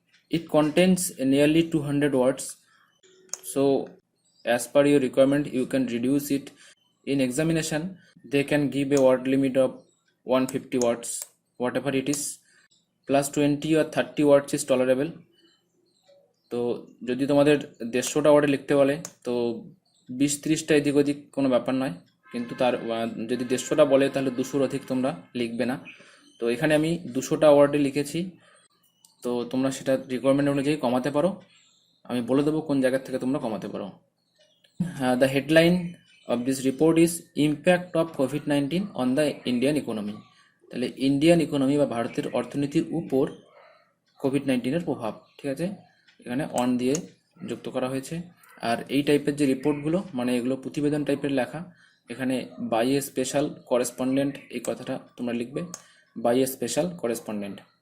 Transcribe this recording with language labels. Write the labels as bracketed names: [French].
[English] It contains nearly 200 words, so as per your requirement you can reduce it. In examination they can give a word limit of 150 words, whatever it is, plus 20 or 30 words is tolerable. [Bangla] তো যদি তোমাদের 150টা ওয়ার্ডে লিখতে বলে তো 20-30টা এদিক ওদিক কোনো ব্যাপার নয়, কিন্তু তার যদি 150টা বলে তাহলে 200-র অধিক তোমরা লিখবে না। তো এখানে আমি 200টা ওয়ার্ডে লিখেছি, তো তোমরা সেটা রিকোয়ারমেন্ট অনুযায়ী কমাতে পারো, আমি বলে দেবো কোন জায়গা থেকে তোমরা কমাতে পারো। [English] The headline of this report is impact of COVID-19 on the Indian economy. [Bangla] তাহলে ইন্ডিয়ান ইকোনমি বা ভারতের অর্থনীতির উপর COVID-19 এর প্রভাব, ঠিক আছে, এখানে অন দিয়ে যুক্ত করা হয়েছে। আর এই টাইপের যে রিপোর্টগুলো মানে এগুলো প্রতিবেদন টাইপের লেখা, এখানে [English] by a special correspondent [Bangla] এই কথাটা তোমরা লিখবে, বাই এ স্পেশাল করেসপন্ডেন্ট।